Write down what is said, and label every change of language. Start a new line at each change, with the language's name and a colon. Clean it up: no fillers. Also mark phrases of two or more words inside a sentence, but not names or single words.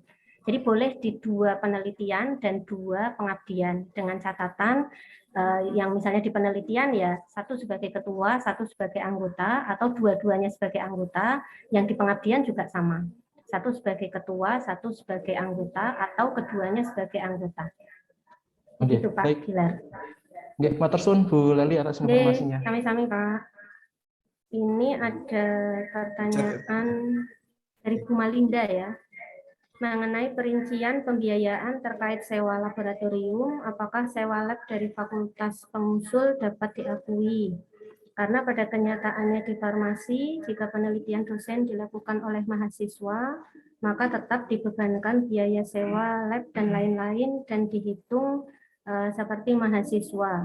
Indonesian: Jadi boleh di 2 penelitian dan 2 pengabdian dengan catatan yang misalnya di penelitian ya 1 sebagai ketua, 1 sebagai anggota, atau dua-duanya sebagai anggota. Yang di pengabdian juga sama. 1 sebagai ketua, 1 sebagai anggota, atau keduanya sebagai anggota. Begitu Pak Gilar.
Javanese: Nggih, matur suwun Bu Leli
Indonesian: atas informasinya.
Javanese: Sami-sami Pak.
Indonesian: Ini ada pertanyaan dari Bu Malinda ya, mengenai perincian pembiayaan terkait sewa laboratorium, apakah sewa lab dari fakultas pengusul dapat diakui? Karena pada kenyataannya di farmasi, jika penelitian dosen dilakukan oleh mahasiswa, maka tetap dibebankan biaya sewa lab dan lain-lain dan dihitung seperti mahasiswa.